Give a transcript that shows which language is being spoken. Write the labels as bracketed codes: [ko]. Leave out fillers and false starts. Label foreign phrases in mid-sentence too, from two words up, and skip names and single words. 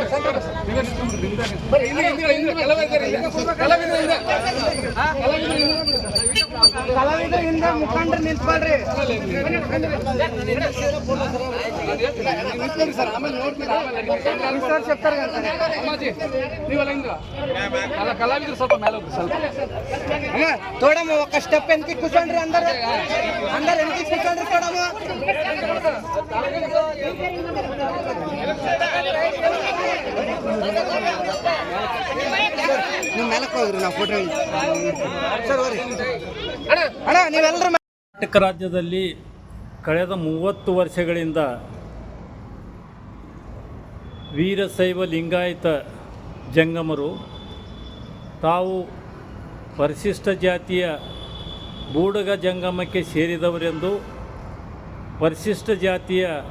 [kn] ಕಲಾವಿದರಿಂದ ಮುಖಂಡರು ನಿಂತ್ಕೊಳ್ರಿ. ಸರ್ ಆಮೇಲೆ ನೋಡ್ತೀರಾ ಅಮ್ಮಾಜಿ ನೀವೆಲ್ಲ ಹಿಂಗ ಕಲಾವಿದ್ರು ಸ್ವಲ್ಪ ಮೇಲೆ ಹೋಗಿ ಸ್ವಲ್ಪ ತೋಡಮ್ಮ [te] ఒక స్టెప్ వెనక్కి కూర్చోండి అందరు వెనక్కి కూర్చోండి [kn] తోడಮ್ಮ ನೀವು ಮೇಲಕ್ಕೆ ಹೋಗ್ರಿ ನಾವು ಫೋಟೋ ಸರ್ ಹೋಗ್ರಿ ಅಣ್ಣ ನೀವೆಲ್ಲರೂ ಕರ್ನಾಟಕ ರಾಜ್ಯದಲ್ಲಿ ಕಳೆದ 30 ವರ್ಷಗಳಿಂದ ವೀರಶೈವ ಲಿಂಗಾಯತ ಜಂಗಮರು ತಾವು ಪರಿಶಿಷ್ಟ ಜಾತಿಯ ಬೂಡಗ ಜಂಗಮಕ್ಕೆ ಸೇರಿದವರೆಂದು ಪರಿಶಿಷ್ಟ ಜಾತಿಯ